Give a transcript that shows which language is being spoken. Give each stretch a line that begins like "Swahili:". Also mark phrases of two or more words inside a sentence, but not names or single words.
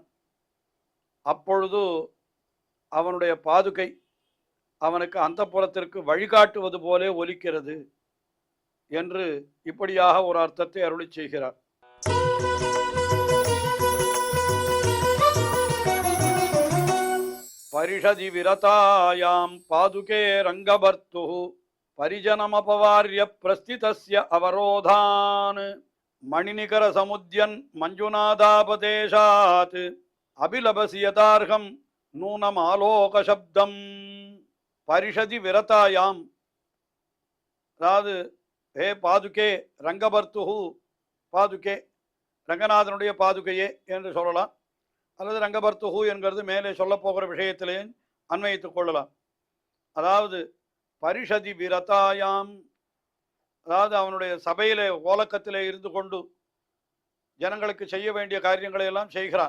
Tamil: அப்பொழுது அவனுடைய பாதுகை அவனுக்கு அந்தப்புறத்திற்கு வழிகாட்டுவது போலே ஒலிக்கிறது என்று இப்படியாக ஒரு அர்த்தத்தை அருளிச் செய்கிறார்.
Sanskrit: परिषदि विरतायां पादुके रङ्गभर्तु परिजनमपवार्य प्रस्थितस्य अवरोधान् मणिनिकर समुद्यन् मञ्जुनादापदेशात् अभिलभसि यथार्हं नूनमालोकशब्दम् परिषदि विरतायाम्.
Tamil: அதாவது
Sanskrit: हे पादुके रङ्गभर्तुः,
Tamil: பாதுகே ரங்கநாதனுடைய பாதுகையே என்று சொல்லலாம், அல்லது ரங்கபர்த்துஹு என்கிறது மேலே சொல்லப்போகிற விஷயத்திலே அன்வயித்துக் கொள்ளலாம். அதாவது
Sanskrit: परिषदि विरतायाम्,
Tamil: அதாவது அவனுடைய சபையிலே ஓலக்கத்திலே இருந்து கொண்டு ஜனங்களுக்கு செய்ய வேண்டிய காரியங்களை எல்லாம் செய்கிறான்.